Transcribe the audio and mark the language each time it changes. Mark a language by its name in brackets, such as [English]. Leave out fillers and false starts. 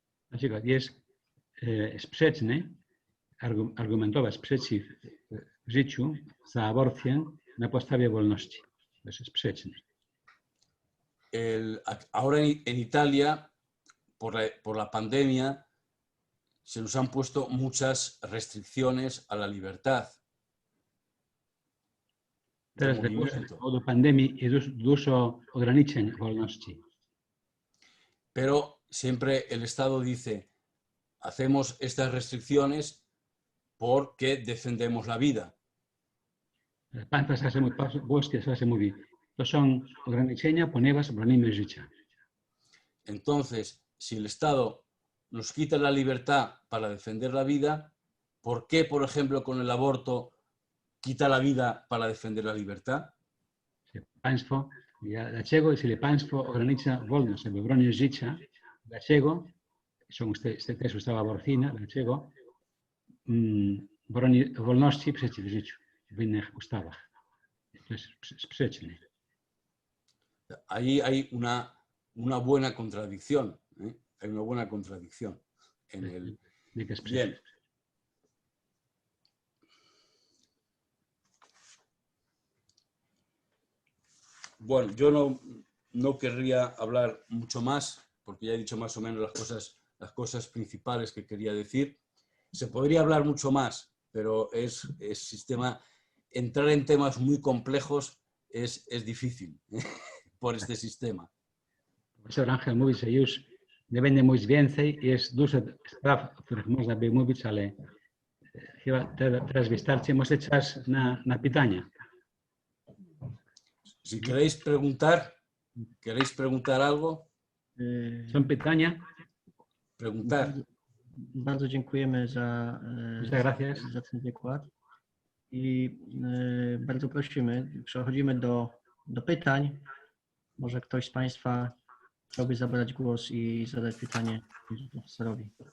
[Polish] Na przykład jest sprzeczny argumentować przeciw życiu za aborcję na podstawie wolności. To jest sprzeczny. [Spanish] Ahora en Italia, por la pandemia, se nos han puesto muchas restricciones a la libertad. [Polish] Teraz z powodu pandemii jest dużo ograniczeń wolności. [Spanish] Pero siempre el Estado dice, hacemos estas restricciones porque defendemos la vida. [Polish] Państwo włoskie zawsze mówi, to są ograniczenia, ponieważ bronimy życia. [Spanish] Entonces, si el Estado nos quita la libertad para defender la vida, ¿por qué, por ejemplo, con el aborto quita la vida para defender la libertad? [Polish] Dlaczego, jeśli państwo ogranicza wolność, żeby bronić życia, dlaczego, są też ustawa aborcyjna, dlaczego broni wolności przeciw życiu w innych ustawach? To jest sprzeczne. [Spanish] Ahí hay una buena contradicción. Hay una buena contradicción. Bien. Bueno, yo no querría hablar mucho más, porque ya he dicho más o menos las cosas principales que quería decir. Se podría hablar mucho más, pero entrar en temas muy complejos es difícil por este sistema. [Polish] Profesor Angel mówi, że już nie będę mówić więcej. Jest dużo spraw, o których można by mówić, ale chyba teraz wystarczy. Może czas na pytania. [Spanish] Si queréis preguntar algo. [Polish] Są pytania? [Spanish] Preguntar. [Polish] Bardzo dziękujemy za ten wykład i bardzo prosimy, przechodzimy do pytań. Może ktoś z Państwa chciałby zabrać głos i zadać pytanie profesorowi.